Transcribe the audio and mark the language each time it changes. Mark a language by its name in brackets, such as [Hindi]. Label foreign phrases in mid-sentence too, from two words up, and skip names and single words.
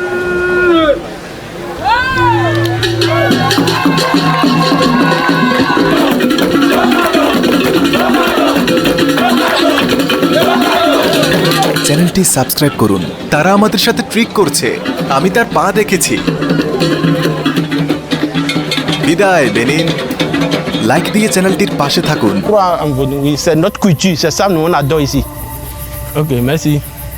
[Bangla] চ্যানেলটি সাবস্ক্রাইব করুন। তারা আমাদের সাথে ট্রিক করছে। আমি তার পা দেখেছি। বিদায় বেনিন। লাইক দিয়ে চ্যানেলটির পাশে থাকুন। [French] C'est notre culture, c'est ça nous on adore ici. Ok, merci.